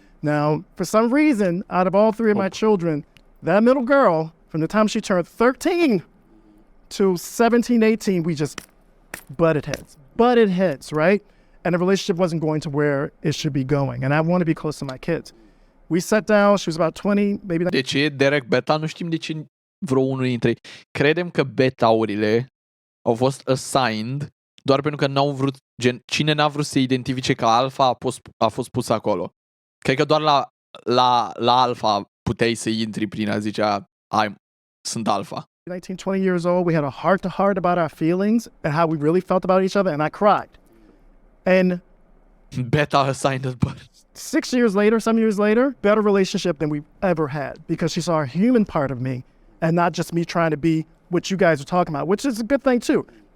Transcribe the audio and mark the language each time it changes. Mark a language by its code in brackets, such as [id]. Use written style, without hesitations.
[en] Now, for some reason, out of all three of my children, that middle girl, from the time she turned 13 to 17, 18, we just butted heads, right? And the relationship wasn't going to where it should be going. And I want to be close to my kids. We sat down, she was about 20, maybe... [ro] De ce e Derek beta? Nu știm de ce vreo unul dintre ei. Credem că beta-urile au fost assigned doar pentru că n-au vrut, cine n-a vrut să identifice ca alfa a fost pus acolo. Cred că doar la alfa puteai să intri prin a zicea, sunt alfa. [en] 19, 20 years old, we had a heart-to-heart about our feelings and how we really felt about each other, and I cried. And beta assigned us, but 6 years later, some years later, better relationship than we've ever had because she saw a human part of me and not just me trying to be what you guys are talking about, which is a good thing too.